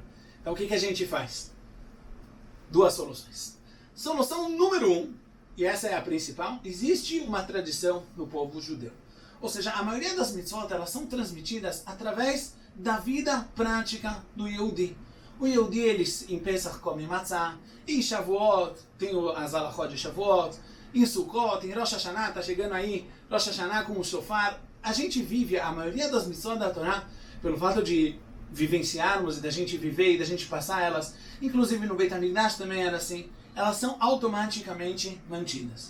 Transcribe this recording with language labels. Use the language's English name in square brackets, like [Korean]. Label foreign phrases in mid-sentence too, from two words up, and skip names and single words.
[Portuguese] Então, o que a gente faz? 2 soluções. Solução número 1, e essa é a principal, existe uma tradição no povo judeu. Ou seja, a maioria das mitzvot, elas são transmitidas através da vida prática do Yehudi. O Yehudi, eles em Pesach come matzah, em Shavuot tem as halachot de Shavuot, em Sukkot, em Rosh Hashanah, está chegando aí Rosh Hashanah com o shofar. A gente vive a maioria das mitzvot da Torá pelo fato de vivenciarmos e da gente viver e da gente passar elas, inclusive no Beit HaMikdash também era assim, elas são automaticamente mantidas.